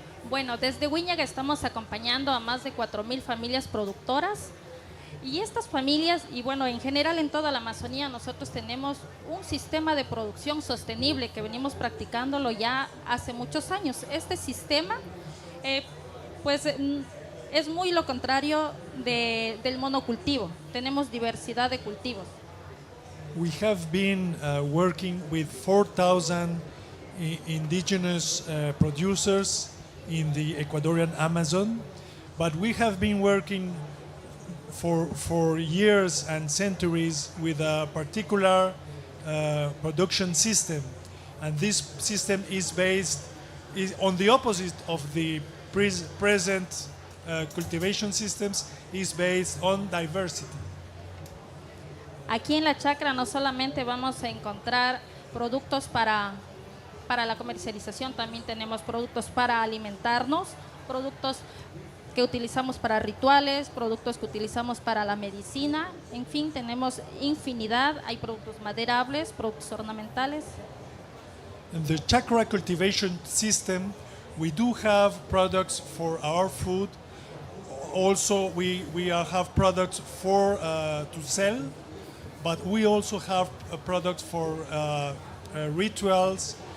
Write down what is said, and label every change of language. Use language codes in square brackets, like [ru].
[es] Bueno, desde WINAC estamos acompañando a más de 4,000 familias productoras, y estas familias, y bueno, en general en toda la Amazonía, nosotros tenemos un sistema de producción sostenible que venimos practicándolo ya hace muchos años. Este sistema, pues es muy lo contrario del monocultivo. Tenemos diversidad de cultivos. [en] We have been working with 4,000 indigenous producers in the Ecuadorian Amazon, but we have been working for years and centuries with a particular production system, and this system is on the opposite of the present cultivation systems, is based on diversity. [es] Aquí en la chacra no solamente vamos a encontrar productos para la comercialización, también tenemos productos para alimentarnos, productos que utilizamos para rituales, productos que utilizamos para la medicina, en fin, tenemos infinidad, hay productos maderables, productos ornamentales. [en] In the chakra cultivation system, we do have products for our food. Also, we have products for to sell, but we also have products for rituals.